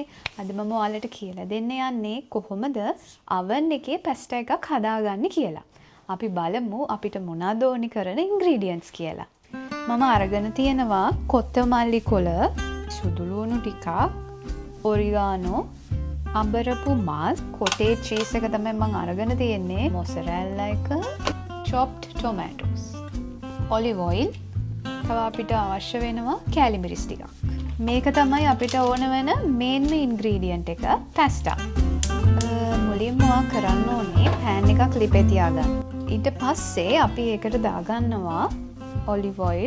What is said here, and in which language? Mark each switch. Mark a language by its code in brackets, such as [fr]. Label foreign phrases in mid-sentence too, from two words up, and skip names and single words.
[si] අද මම ඔයාලට කියලා දෙන්න යන්නේ කොහොමද oven එකේ පැස්ටා එකක් හදාගන්නේ කියලා. අපි බලමු අපිට මොනවද ඕනි කරන ingredients කියලා. මම අරගෙන තියෙනවා කොත්තමල්ලි කොළ, සුදු ලුණු ටිකක්, ඔරිගානෝ, අඹරපු මස්, [en] cottage cheese [si] එක තමයි මම අරගෙන තියෙන්නේ, mozzarella එක, [en] chopped tomatoes, olive oil, [si] තව අපිට අවශ්‍ය වෙනවා කෑලි මිරිස් ටිකක්. මේක තමයි අපිට ඕන වෙන [en] main ingredient [si] එක පැස්ටා. මුලින්ම කරන්න ඕනේ පෑන් එකක් ලිපේ තියාගන්න. ඊට පස්සේ අපි ඒකට දාගන්නවා [en] olive oil.